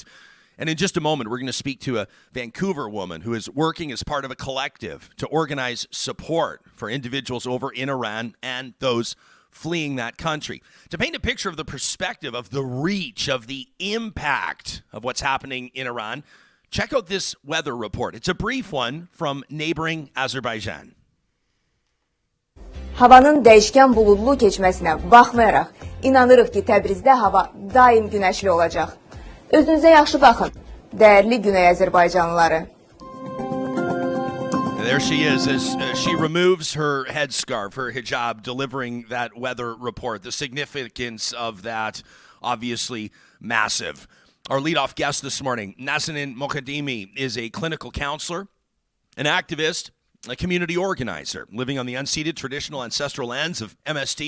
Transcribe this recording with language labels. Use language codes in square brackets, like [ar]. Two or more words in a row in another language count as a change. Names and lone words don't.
[en] And in just a moment, we're going to speak to a Vancouver woman who is working as part of a collective to organize support for individuals over in Iran and those fleeing that country. To paint a picture of the perspective of the reach of the impact of what's happening in Iran, check out this weather report. It's a brief one from neighboring Azerbaijan. [az] Havanın değişken bulutlu geçmesine baxmayaraq, inanırıq ki, Təbrizdə hava daim günəşli olacaq. Özünüzə yaxşı baxın, dəyərli Güney Azərbaycanlıları. [en] There she is as she removes her headscarf, her hijab, delivering that weather report. The significance of that, obviously massive. Our leadoff guest this morning, Nazanin Moghadami, is a clinical counselor, an activist, a community organizer living on the unceded traditional ancestral lands of MST.